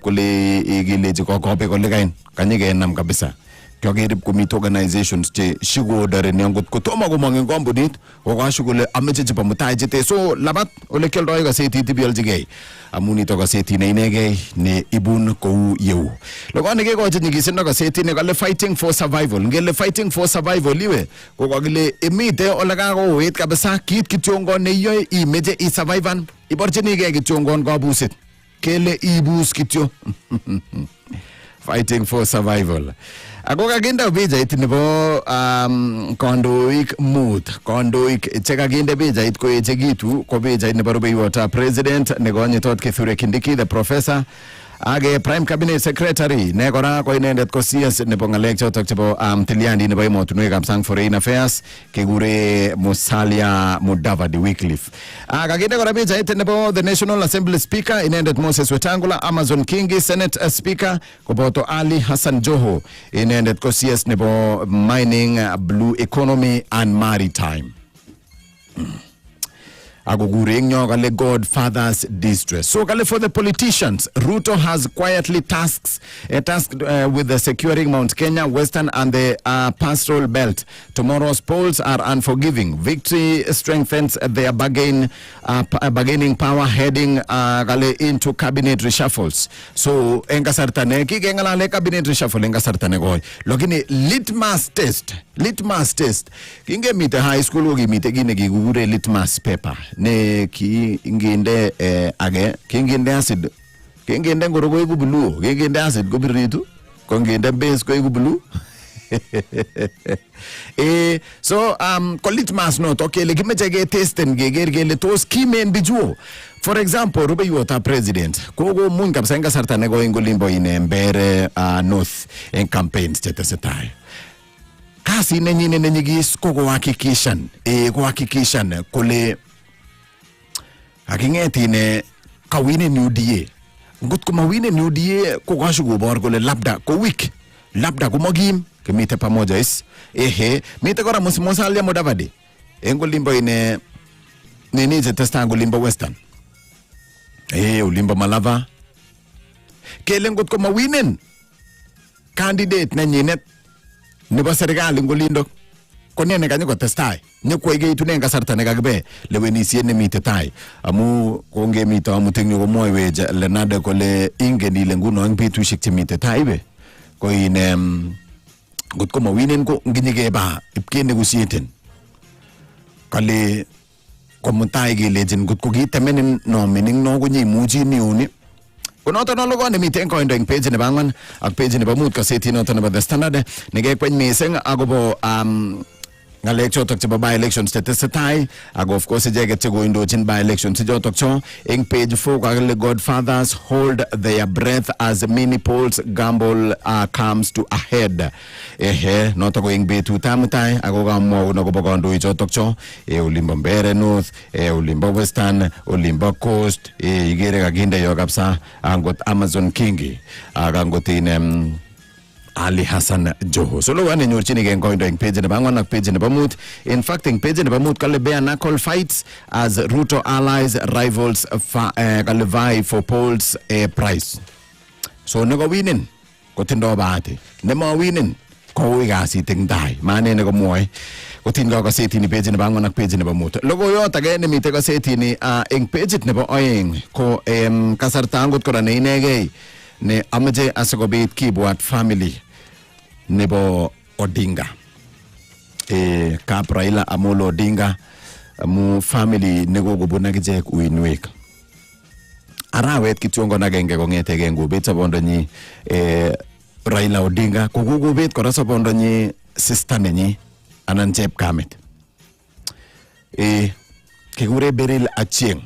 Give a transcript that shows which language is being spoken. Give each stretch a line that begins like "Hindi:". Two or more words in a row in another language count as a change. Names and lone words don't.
Kalenjin: kole kelechi kokobe kole kain kanyikenam kabisa kyokerib komite organizations che shikodoreni angot kotomo komong eng kampunit kokashu kole ameche chebo mutai chete so labat ole kioldoi gazetit ibiolchigei amu nito gazetit ne inegei ne ibun kou yeu lokone kekochi nyigisindo gazetit ne kale
English: fighting for survival
Kalenjin: ngele
English: fighting for survival
Kalenjin: iwe kokakile imite ole kakouit kabisa kit kityongon ne iyoe imeche isurvivan iborchinigei kityongon kabuset kele ibus kityo
English: fighting for survival.
Kalenjin: Ako kakinde pichait nebo kondoik mut kondoik chekakinde pichait koechekitu ko pichait nebo rubeiwotab president nekonyitot Kithure Kindiki the professor age
English: prime cabinet secretary
Kalenjin: ne kora ko inendet ko CS nebo ngalek chotok chebo tiliandi nebo emotunwekab sang
English: foreign affairs
Kalenjin: kegure Musalia Mudavadi Wycliffe kakinde kora pichait nebo
English: the National Assembly speaker
Kalenjin: inendet Moses Wetangula Amazon Kingi
English: Senate speaker
Kalenjin: koboto Ali Hassan Joho inendet ko CS nebo
English: mining blue economy and maritime
Kalenjin: agugureng nyo kale
English: Godfather's distress. So kale for the politicians, Ruto has quietly tasked with the securing Mount Kenya, Western and the pastoral belt. Tomorrow's polls are unforgiving. Victory strengthens their bargaining power heading kale into cabinet reshuffles.
Kalenjin: So engasartane kikengalale
English: cabinet reshuffle
Kalenjin: engasartane koy.
English: Lokini litmus test.
Kalenjin: Kinge mite
English: high school
Kalenjin: ko kimite kine kigure
English: litmus paper.
Kalenjin: Ne ki inginde age kinginde acid kinginde ngoro ko blue kinginde acid ko biritu ko nginde base ko blue so ko litmus no to kele kimeche ke testen geger kele tos kimen bijuo
English: for example
Kalenjin: rubeiwotab president kogo mun kabisa eng kasarta ne ko ngolimbo ine Mbere north en campaigns chetesetai kasi nenyine nenyigis ko kuhakikishan kole akingetine kawine New DA ngot ko mawine New DA ko kashu kobor kole labda ko weak labda ko magim kemite pamoja is mite kora Musalia Mudavadi engolimbo ine nini zetesta ngolimbo Western ulimbo Malava kele ngot ko mawinen candidate nenyinet nebo serikali ngolindo konene kanyo testai nyekwege itunen kasarta nekakibe lewenisiet nemite tai amu kongemito amutenyo komwoiwech Lenade kole ingen ile nguno eng betusiek chemite tai be ko ine ngotko mawinen ko nginyikeba ipkene kusieten kale komutai kelejin ngotko kitemenin nomining no kunyimuchi niuni konoto no logo ne miten koindo eng page nebo 4 ak page nebo 5 kaseti noto nebo The Standard nekekwen mising agobo ngalek chotok chebo
English: by elections
Kalenjin: tetesetai ak
English: of course
Kalenjin: icheket chekoindochin
English: by elections
Kalenjin: chotok cho eng page 4 kakile
English: Godfathers hold their breath as mini polls gamble comes to a head
Kalenjin: notok ko eng betutab mutai ako kamwau nakobo kandoik chotok cho olimbo Mbere North olimbo Western olimbo Coast igere kakinde yo kabisa angot Amazon Kingi ak angot Ali Hassan Joho. So lo ane nyorchini gen koindo ing page nebo angwan ak page nebo mut.
English: In fact
Kalenjin: ing page nebo mut kale
English: bare knuckle fights as Ruto allies rivals kale vie for polls prize.
Kalenjin: So nego winin kotindo bahati. Nemo winin ko kasit ing dai. Mane nego moy kotindo kaseti ni page nebo angwan ak page nebo mut. Logoyot age nemite kaseti ni ing page nebo oeng ko kasarta angot kora ne inegei ne amaje asakobit kibwat family nebo Odinga Kap Raila Amolo Odinga mu family negogobuna gijek uinwek arawet kityongo nagenge kongetege ngubet sabondonyi Raila Odinga kogogobet kora sabondonyi sister nenyi anan chepkamet kigure Beril Achieng.